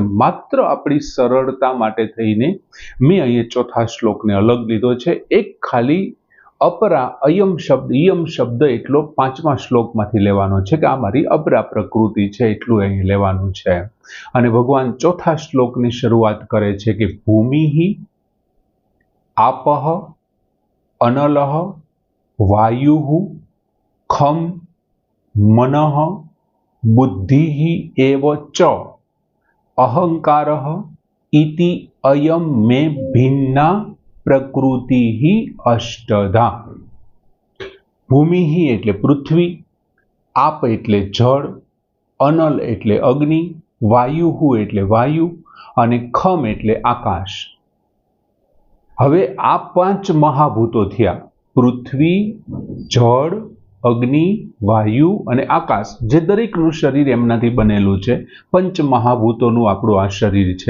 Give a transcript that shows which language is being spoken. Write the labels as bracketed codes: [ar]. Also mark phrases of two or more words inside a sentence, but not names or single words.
[gu] માત્ર આપણી સરળતા માટે થઈને મેં અહીંયા ચોથા શ્લોકને અલગ લીધો છે। એક ખાલી અપરા અયમ શબ્દ ઈયમ શબ્દ એટલો 5મા શ્લોકમાંથી લેવાનો છે કે આ મારી અપરા પ્રકૃતિ છે, એટલું અહીં લેવાનું છે। અને ભગવાન ચોથા શ્લોકની શરૂઆત કરે છે કે ભૂમિ [sa] आपः अनलः वायुः खम मनः बुद्धिः एव च अहंकारः इति अयम मे भिन्ना प्रकृतिः अष्टधा। [gu] ભૂમિ એટલે પૃથ્વી, આપ એટલે જલ, અનલ એટલે અગ્નિ, વાયુ એટલે વાયુ અને ખમ એટલે આકાશ। હવે આ 5 મહાભૂતો થયા, પૃથ્વી, જળ, અગ્નિ, વાયુ અને આકાશ, જે દરેકનું શરીર એમનાથી બનેલું છે। પંચ મહાભૂતોનું આપણું આ શરીર છે।